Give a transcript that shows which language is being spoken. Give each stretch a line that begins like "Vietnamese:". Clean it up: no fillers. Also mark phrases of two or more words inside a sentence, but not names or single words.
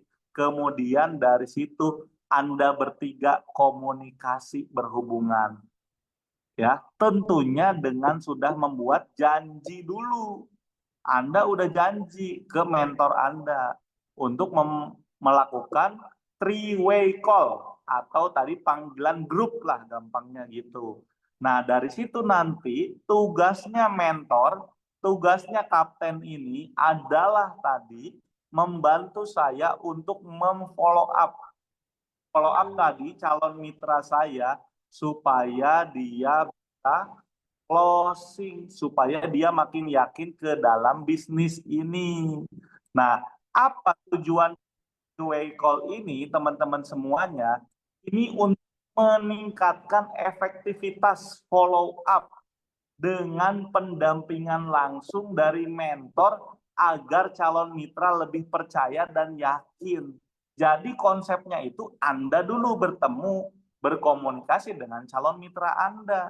Indonesian: Kemudian dari situ Anda bertiga komunikasi berhubungan. Ya, tentunya dengan sudah membuat janji dulu. Anda udah janji ke mentor Anda untuk melakukan
English: three-way call
Indonesian: atau tadi panggilan grup lah gampangnya gitu. Nah, dari situ nanti tugasnya mentor, tugasnya kapten ini adalah tadi membantu saya untuk
English: memfollow up. Follow up
Indonesian: tadi calon mitra saya supaya dia bisa closing, supaya dia makin yakin ke dalam bisnis ini. Nah, apa tujuan
English: two-way call
Indonesian: ini, teman-teman semuanya? Ini untuk meningkatkan efektivitas
English: follow up
Indonesian: dengan pendampingan langsung dari mentor agar calon mitra lebih percaya dan yakin. Jadi konsepnya itu Anda dulu bertemu, berkomunikasi dengan calon mitra Anda.